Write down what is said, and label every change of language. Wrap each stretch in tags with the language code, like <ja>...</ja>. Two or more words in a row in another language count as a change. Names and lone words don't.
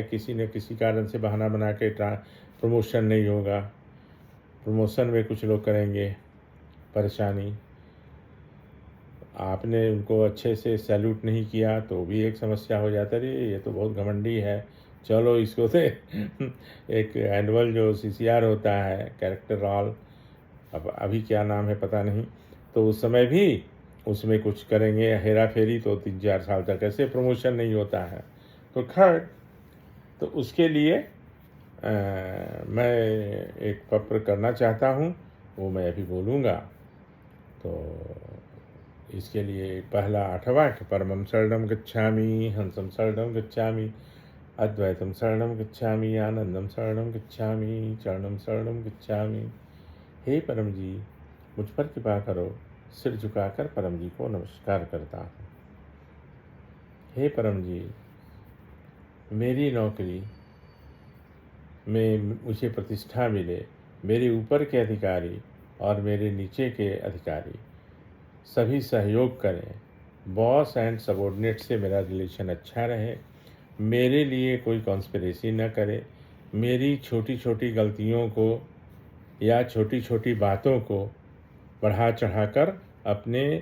<hi>किसी न किसी कारण से बहाना बना के प्रमोशन नहीं होगा, प्रमोशन में कुछ लोग करेंगे परेशानी, आपने उनको अच्छे से सैल्यूट नहीं किया तो भी एक समस्या हो जाता है, ये तो बहुत घमंडी है, चलो इसको से एक एनुअल जो सीसीआर होता है,</hi> <en>character roll,</en> <hi>अब अभी क्या नाम है पता नहीं, तो उस समय भी उसमें कुछ करेंगे हेरा फेरी, तो 3-4 साल तक ऐसे प्रमोशन नहीं होता है। तो खैर, तो उसके लिए मैं एक पत्र करना चाहता हूँ, वो मैं अभी बोलूँगा। तो इसके लिए पहला 8वां वाक्य,</hi> <sa>परमं शरणं गच्छामि, हंसं शरणं गच्छामि, अद्वैतम शरणं गच्छामि, आनंदम शरणं गच्छामि, चरणं शरणं गच्छामि।</sa> <hi>हे परम जी, मुझ पर कृपा करो। सिर झुकाकर परम जी को नमस्कार करता हूँ। हे परम जी, मेरी नौकरी में मुझे प्रतिष्ठा मिले, मेरे ऊपर के अधिकारी और मेरे नीचे के अधिकारी सभी सहयोग करें,</hi> <en>boss and subordinate</en> <hi>से मेरा रिलेशन अच्छा रहे, मेरे लिए कोई कॉन्स्पिरेसी न करे, मेरी छोटी छोटी गलतियों को या छोटी छोटी बातों को बढ़ा चढ़ाकर अपने</hi>